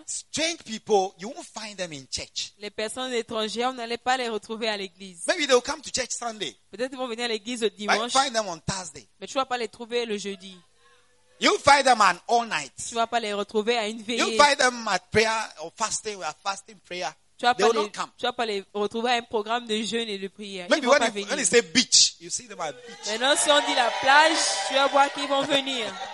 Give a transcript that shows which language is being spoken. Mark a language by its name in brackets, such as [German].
[English] strange people, you won't find them in church. [French] Les personnes étrangères, vous n'allez pas les retrouver à l'église. [English] Maybe they'll come to church Sunday. [French] Peut-être vont venir à l'église le dimanche. [English] But find them on Thursday. [French] Mais tu vas pas les trouver le jeudi. [English] You find them on all night. [French] Tu vas pas les retrouver à une veillée. [English] You find them at prayer or fasting. We are fasting prayer. [French] Tu vas [English] they will not come. [French] Tu vas pas les retrouver à un programme de jeûne et de prière. [English] Maybe [French] ils vont [English] when they say beach, you see them at beach. [French] Maintenant, si on dit la plage, tu vas voir qu'ils vont venir.